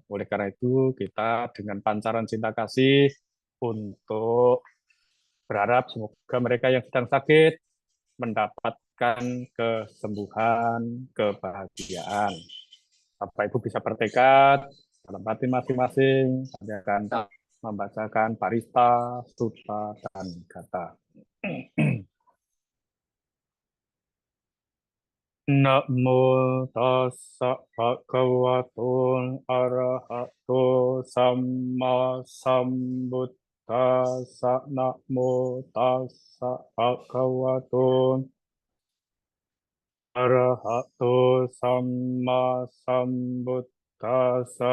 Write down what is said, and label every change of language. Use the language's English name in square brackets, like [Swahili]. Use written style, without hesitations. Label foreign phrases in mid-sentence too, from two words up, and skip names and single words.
[Indonesian] Oleh karena itu, kita dengan pancaran cinta kasih untuk berharap semoga mereka yang sedang sakit mendapatkan kesembuhan, kebahagiaan. Bapak Ibu bisa bertekad dalam hati masing-masing, kami akan membacakan parita, sutta, dan kata. [Pali] Namo tassa bhagavato arahato samma sambuddhassa. Namo tassa bhagavato arahato samma sambuddhassa.